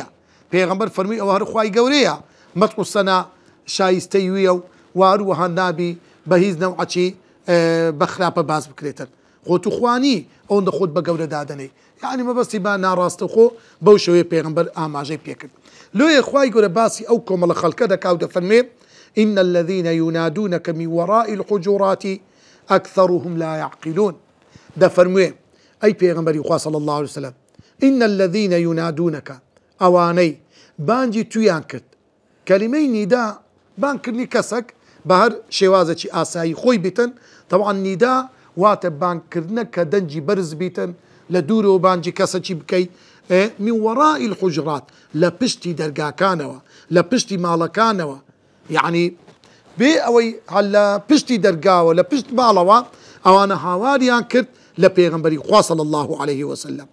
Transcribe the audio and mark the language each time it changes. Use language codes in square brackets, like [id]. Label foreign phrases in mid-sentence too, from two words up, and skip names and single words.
[ckb] پێغەمبەر فەرمووی ئەوە هەر خوای گەورەیە مەدح و سەنا شایستەی ویە و واروەها نابی بە هیچ نەوعەکی بە خراپە باس بکرێتن خۆ تو خوانی ئەوەندە خۆت بە گەورە دادەنەی یعنی مەبەستی با ناڕاستە خۆ بەو شێوەیە پێغەمبەر ئاماژەی پێکرد. لۆیە خوای گەورە باسی ئەو کۆمەڵە خەڵکە دەکا و دەفەرمێ [ar] إن الذين ينادونك من وراء الحجرات أكثرهم لا يعقلون. [ckb] دەفەرموێ ئەی پێغەمبەری خوا [ar] صلی الله عليه وسلم إن الذين ينادونك [ckb] ئەوانەی بانجی تویان کرد کەلیمەی نیدا بانکردنی کەسێک بە هەر شێوازێکی ئاسایی خۆی بیتن طبعا نیدا واتە بانکردنە کە دەنجی بەرز بیتن لە دوورەوە بانجی کەسێکی بکەی [ar] من وراء الحجرات [ckb] لە پشتی دەرگاکانەوە لە پشتی ماڵەکانەوە یعنی بێ ئەوەی هەل لە پشتی دەرگاوە لە پشت ماڵەوە ئەوانە هاواریان کرد لە پێغەمبەری خوا [ar] صلی الله عليه وسلم.